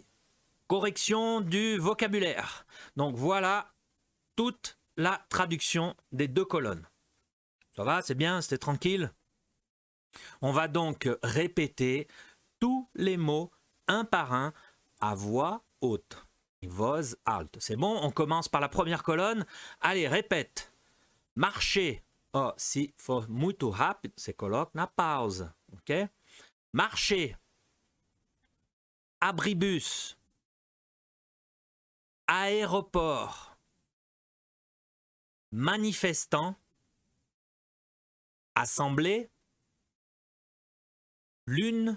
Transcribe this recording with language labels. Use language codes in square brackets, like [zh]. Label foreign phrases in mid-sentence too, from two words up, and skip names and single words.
[fr] Correction du vocabulaire. Donc voilà toute la traduction des deux colonnes. Ça va? C'est bien? C'était tranquille? On va donc répéter tous les mots un par un à voix haute. [pt] Voz alto. [fr] C'est bon, on commence par la première colonne. Allez, répète. Marcher. [pt] Oh, se for muito rápido, você coloca na pausa, ok? [fr] Marcher. Abribus. Aéroport. Manifestant. Assemblée. Lune.